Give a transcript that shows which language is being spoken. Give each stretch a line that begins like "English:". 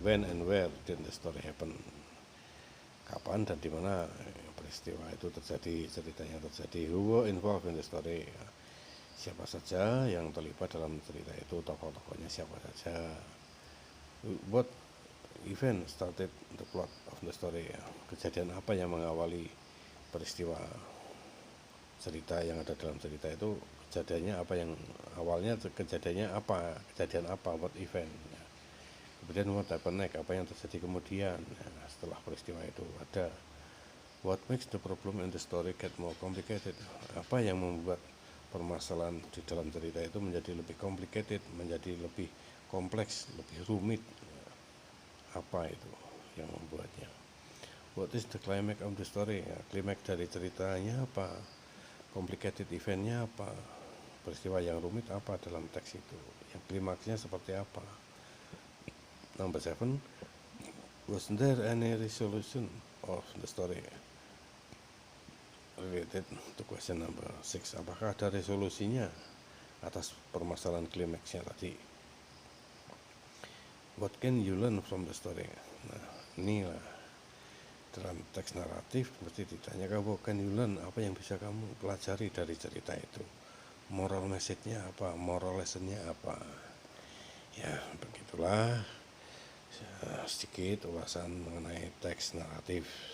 English: When and where did the story happen?
Indonesian: Kapan dan dimana peristiwa itu terjadi, ceritanya terjadi.
English: Who were involved in the story?
Indonesian: Siapa saja yang terlibat dalam cerita itu, tokoh-tokohnya siapa saja.
English: What event started the plot of the story?
Indonesian: Kejadian apa yang mengawali peristiwa cerita yang ada dalam cerita itu? Kejadiannya apa, yang awalnya kejadian apa,
English: what event
Indonesian: ya. Kemudian
English: what happened next,
Indonesian: apa yang terjadi kemudian ya, setelah peristiwa itu. Ada
English: what makes the problem in the story get more complicated,
Indonesian: apa yang membuat permasalahan di dalam cerita itu menjadi lebih complicated, menjadi lebih kompleks, lebih rumit. Apa itu yang membuatnya?
English: What is the climax of the story?
Indonesian: Ya, klimaks dari ceritanya apa? Complicated eventnya apa? Peristiwa yang rumit apa dalam teks itu? Yang klimaksnya seperti apa?
English: Number 7, was there any resolution of the story related to question number 6?
Indonesian: Apakah ada resolusinya atas permasalahan klimaksnya tadi?
English: What can you learn from the story?
Indonesian: Nah, inilah dalam teks naratif berarti ditanyakan
English: what can you learn,
Indonesian: apa yang bisa kamu pelajari dari cerita itu. Moral message-nya apa, moral lesson-nya apa. Ya, begitulah sedikit ulasan mengenai teks naratif.